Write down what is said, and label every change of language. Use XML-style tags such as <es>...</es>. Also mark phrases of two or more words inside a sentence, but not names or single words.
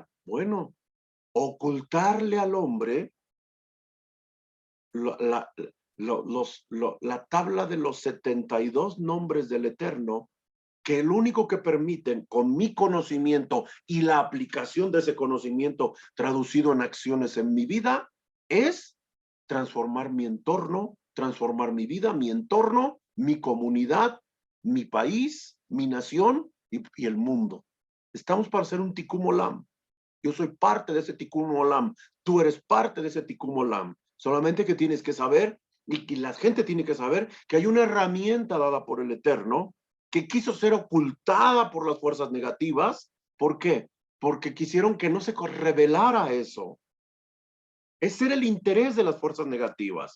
<es>Bueno, ocultarle al hombre la tabla de los 72 nombres del Eterno, que el único que permiten, con mi conocimiento y la aplicación de ese conocimiento traducido en acciones en mi vida, es transformar mi entorno, transformar mi vida, mi entorno, mi comunidad, mi país, mi nación y el mundo. Estamos para hacer un</es> <he>תיקון עולם.</he> <es>Yo soy parte de ese</es> <he>תיקון עולם.</he> <es>Tú eres parte de ese</es> <he>תיקון עולם.</he> <es>Solamente que tienes que saber, y que la gente tiene que saber, que hay una herramienta dada por el Eterno que quiso ser ocultada por las fuerzas negativas. ¿Por qué? Porque quisieron que no se revelara eso. Ese era el interés de las fuerzas negativas.</es>